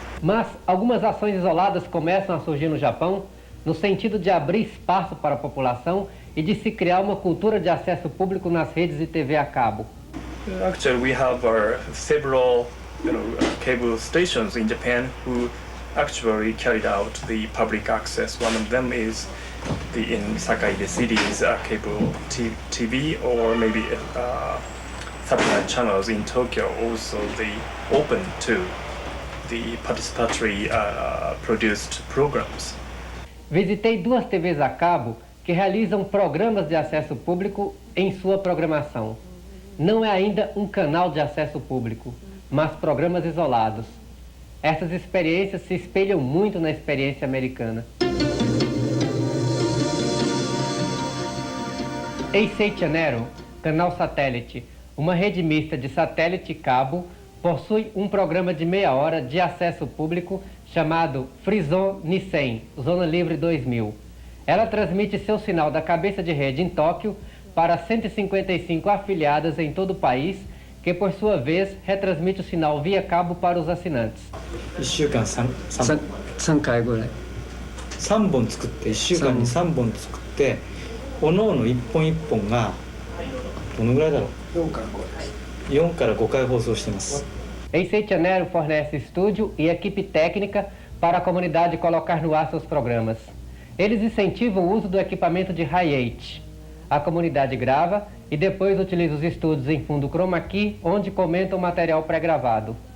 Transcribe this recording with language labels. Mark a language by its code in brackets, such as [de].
[pt] Mas algumas ações isoladas começam a surgir no Japão no sentido de abrir espaço para a população e de se criar uma cultura de acesso público nas redes de TV a cabo. [en] Actually, we have several cable stations in Japan who actually carried out the public access. One of them is in Sakai the city's cable TV, or maybe satellite channels in Tokyo. Also, they open to the participatory produced programs. [pt] Visitei 2 TVs a cabo que realizam programas de acesso público em sua programação. Não é ainda um canal de acesso público, mas programas isolados. Essas experiências se espelham muito na experiência americana. Em Sei Channel, canal satélite, uma rede mista de satélite e cabo, possui um programa de meia hora de acesso público chamado Free Zone Nisen, Zona Livre 2000. Ela transmite seu sinal da cabeça de rede em Tóquio para 155 afiliadas em todo o país, que por sua vez retransmite o sinal via cabo para os assinantes. [ja] 1週間3回ぐらい3本作って1週間に3本作っておのおの1本1本がどのぐらいだろう4から5回放送してます。 [pt] Em Sei Channel fornece estúdio e equipe técnica para a comunidade colocar no ar seus programas. Eles incentivam o uso do equipamento de Hi-8. A comunidade grava e depois utiliza os estúdios em fundo chroma key, onde comenta o material pré-gravado.